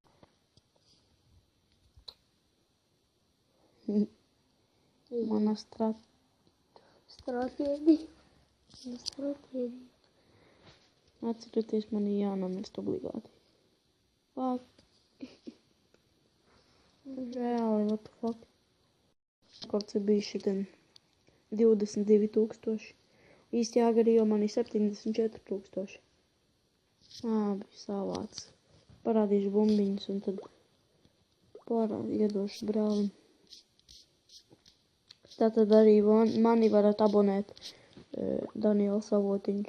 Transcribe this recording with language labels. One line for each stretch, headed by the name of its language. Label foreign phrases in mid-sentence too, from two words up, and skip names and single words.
Latvian: Mana stratēģija. Atcerieties, man ir jānomirst obligāti. Fuck. Reāli,
English: what the fuck.
Latvian: Rekords ir bijis šitien 22,000. Īsti Agario man ir 74,000. Bija savāds. Parādīšu bumbiņas un tad iedošu brālim. Tātad arī mani varat abonēt Daniels Avotiņš.